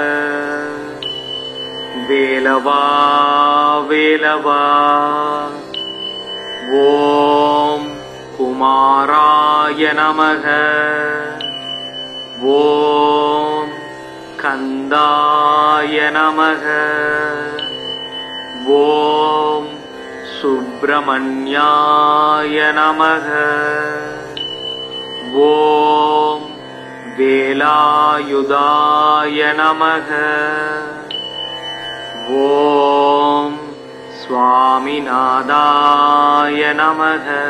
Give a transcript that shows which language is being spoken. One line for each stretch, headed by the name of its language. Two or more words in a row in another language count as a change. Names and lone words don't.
Sanskrit: वेलवा वेलवा ॐ कुमाराय नमः ॐ कन्दाय नमः ॐ सुब्रह्मण्याय नमः. ॐ वेलायुधाय नमः. ॐ स्वामिनाथाय नमः.